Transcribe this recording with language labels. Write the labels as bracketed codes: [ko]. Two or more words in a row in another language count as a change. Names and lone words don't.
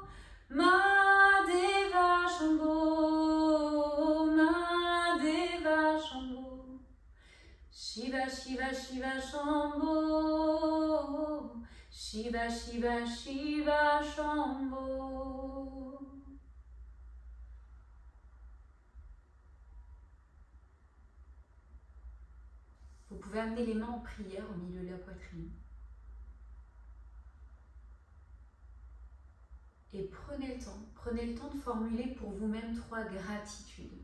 [sa] Mahadeva, Shambho. Mahadeva, Shambho. Shiva, Shiva, Shiva, Shambho. Shiva, Shiva, Shiva, Shambho. [fr] Vous pouvez amener les mains en prière au milieu de la poitrine. Et prenez le temps de formuler pour vous-même 3 gratitudes.